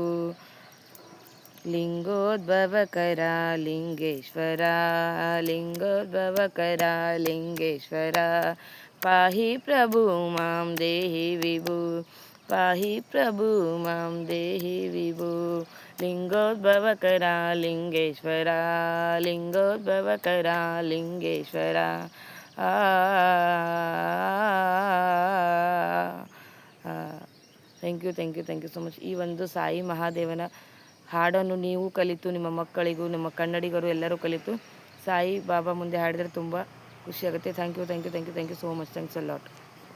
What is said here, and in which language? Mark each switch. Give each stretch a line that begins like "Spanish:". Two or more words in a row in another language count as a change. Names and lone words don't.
Sanskrit: लिंगोद्भवकरा लिंगेश्वरा, लिंगोद्भवकरा लिंगेश्वरा, पाहि प्रभु मां देहि विभु, पाहि प्रभु मां देहि विभु। लिंगोद्भवकरा लिंगेश्वरा, लिंगोद्भवकरा लिंगेश्वरा।
English: Thank you so much.
Kannada: ಈ ಒಂದು ಸಾಯಿ ಮಹಾದೇವನ ಹಾಡನ್ನು ನೀವು ಕಲಿತು ನಿಮ್ಮ ಮಕ್ಕಳಿಗೂ ನಿಮ್ಮ ಕನ್ನಡಿಗರು ಎಲ್ಲರೂ ಕಲಿತು ಸಾಯಿ ಬಾಬಾ ಮುಂದೆ ಹಾಡಿದರೆ ತುಂಬ ಖುಷಿಯಾಗುತ್ತೆ.
English: Thank you so much. Thanks a lot.